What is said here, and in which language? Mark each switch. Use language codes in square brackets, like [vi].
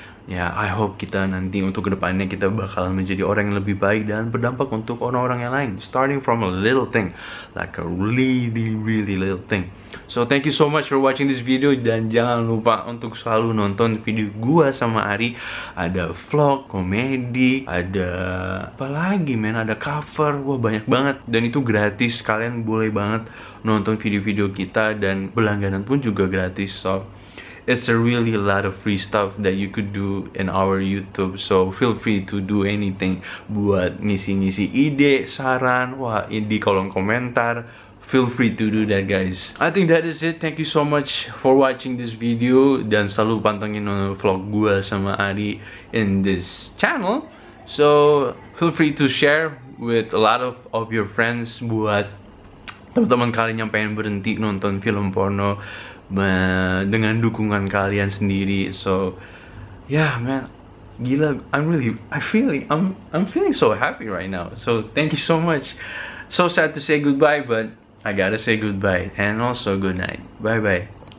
[id] Ya, [en] I hope [id] kita nanti untuk kedepannya kita bakalan menjadi orang yang lebih baik dan berdampak untuk orang-orang yang lain. [en] Starting from a little thing, like a really little thing. So thank you so much for watching this video, [id] dan jangan lupa untuk selalu nonton video gua sama Ari. Ada vlog, komedi, ada apa lagi men, ada cover, wah banyak banget. Dan itu gratis, kalian boleh banget nonton video-video kita, dan berlangganan pun juga gratis. [en] So it's a really lot of free stuff that you could do in our YouTube. So feel free to do anything. [id] Buat ngisi-ngisi ide, saran, wah di kolom komentar. [en] Feel free to do that, guys. I think that is it. Thank you so much for watching this video. [id] Dan selalu pantengin vlog gua sama Ari [en] in this channel. So feel free to share with a lot of your friends. [id] Buat teman-teman kalian yang pengen berhenti nonton film porno dengan dukungan kalian sendiri. [en] So yeah man, [id] gila, [en] I'm feeling so happy right now. So thank you so much. So sad to say goodbye, but I gotta say goodbye, and also good night. Bye bye.